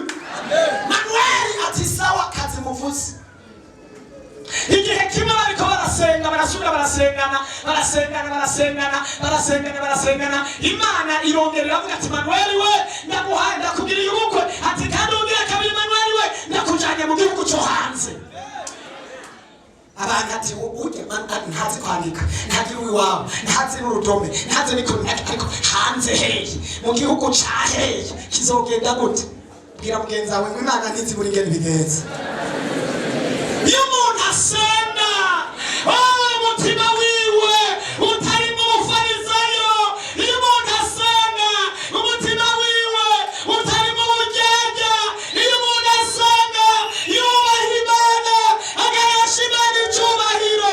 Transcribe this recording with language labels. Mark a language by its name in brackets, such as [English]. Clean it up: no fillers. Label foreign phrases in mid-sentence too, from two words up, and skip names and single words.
[Rundi] Manuel ati [Swahili] sawa kazi [Rundi] muvuze. Igihe kimwe bariko barasenga barasubira barasengana Imana irongera iravuga ati Manuel we ndaguhaye ndakugiriye ubukwe ati kandi ugira kabiri Manuel we ndakujanye mu gihugu cyo hanze. Abantu ati uje ntazi kwandika ntazi iwawe ntazi n'urudome ntazi n'ikonati ariko hanze hehe mu gihugu cya hehe kizogenda gute? Bwira mugenzi wawe ngo Imana ntizi muri ngene bigenza. Iyo umuntu asenga umutima wiwe utari mu bufarisayo, iyo umuntu asenga umutima wiwe utari mu buryarya, iyo umuntu asenga yubaha Imana agahesha Imana icyubahiro.